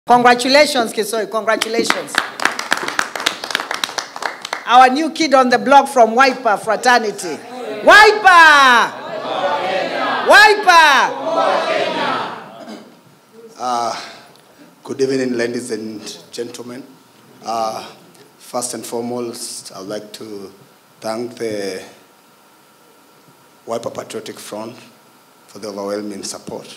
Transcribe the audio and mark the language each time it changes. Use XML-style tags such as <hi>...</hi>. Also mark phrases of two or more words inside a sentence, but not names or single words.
<en>Congratulations, Kisoi, congratulations. Our new kid on the block from Wiper fraternity. Wiper! Wiper! Good evening, ladies and gentlemen. First and foremost, I'd like to thank the Wiper Patriotic Front for the overwhelming support.</en>